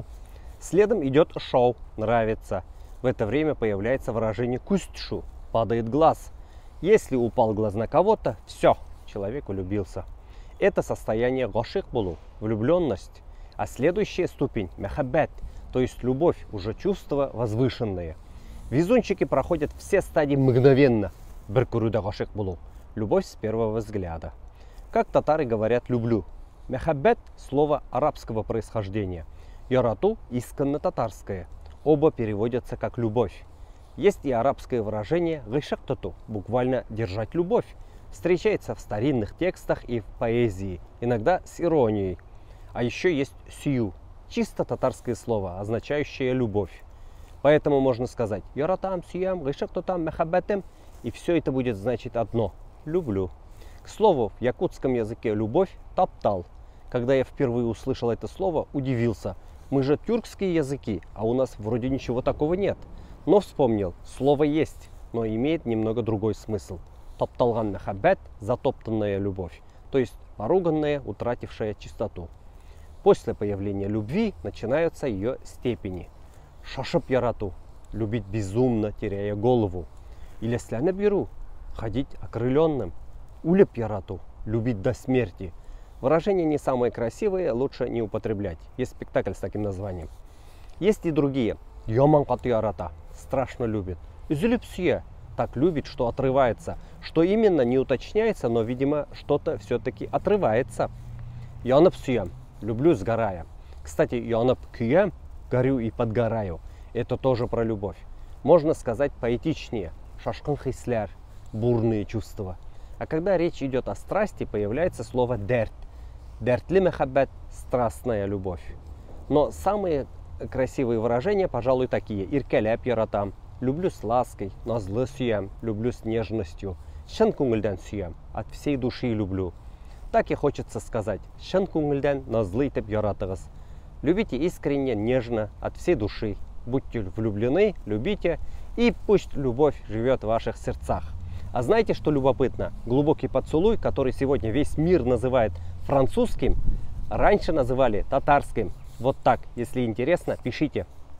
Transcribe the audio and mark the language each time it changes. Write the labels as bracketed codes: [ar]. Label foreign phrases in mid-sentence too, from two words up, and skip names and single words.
[ru] Следом идет шоу, нравится. В это время появляется выражение кустшу, падает глаз. Если упал глаз на кого-то, все, человек влюбился. Это состояние [tt] гашик булу, [ru] влюбленность. А следующая ступень – мәхәббәт, то есть любовь, уже чувство возвышенное. Везунчики проходят все стадии мгновенно. [tt] Бер күрүдә гашик булу, [ru] любовь с первого взгляда. Как татары говорят «люблю». Мәхәббәт – слово арабского происхождения. Ярату – исконно татарское. Оба переводятся как «любовь». Есть и арабское выражение [tt] «гайшак туту», [ru] буквально «держать любовь». Встречается в старинных текстах и в поэзии, иногда с иронией. А еще есть «сию», чисто татарское слово, означающее «любовь». Поэтому можно сказать [tt] «яратам, сиям, гайшак тутам, мәхәббәтем», [ru] и все это будет значить одно – «люблю». К слову, в якутском языке «любовь» – таптал. Когда я впервые услышал это слово, удивился. Мы же тюркские языки, а у нас вроде ничего такого нет. Но вспомнил, слово есть, но имеет немного другой смысл. [tt] Тапталган мәхәббәт [ru] – затоптанная любовь, то есть поруганная, утратившая чистоту. После появления любви начинаются ее степени. [tt] Шашып ярату – [ru] любить безумно, теряя голову. Или [tt] слянып беру [ru] – ходить окрыленным. [tt] Улеп ярату [ru] – любить до смерти. Выражение не самое красивое, лучше не употреблять. Есть спектакль с таким названием. Есть и другие. [tt] Яман каты ярата – [ru] страшно любит. [tt] Üzülüp süе [ru] – так любит, что отрывается. Что именно, не уточняется, но, видимо, что-то все-таки отрывается. [tt] Янып süем [ru] – люблю сгорая. Кстати, [tt] янып күйем [ru] – горю и подгораю. Это тоже про любовь. Можно сказать поэтичнее. [tt] Шашкын хислер [ru] – бурные чувства. А когда речь идет о страсти, появляется слово дерт. [tt] Дертли мәхәббәт [ru] – страстная любовь. Но самые красивые выражения, пожалуй, такие. [tt] Иркәләп яратам, [ru] люблю с лаской, [tt] назлы сөям, [ru] люблю с нежностью. [tt] Шын күңелдән сөям, [ru] от всей души люблю. Так и хочется сказать. [tt] Шын күңелдән назлы итеп яратыгыз. [ru] Любите искренне, нежно, от всей души. Будьте влюблены, любите, и пусть любовь живет в ваших сердцах. А знаете, что любопытно? Глубокий поцелуй, который сегодня весь мир называет французским, раньше называли татарским. Вот так. Если интересно, пишите.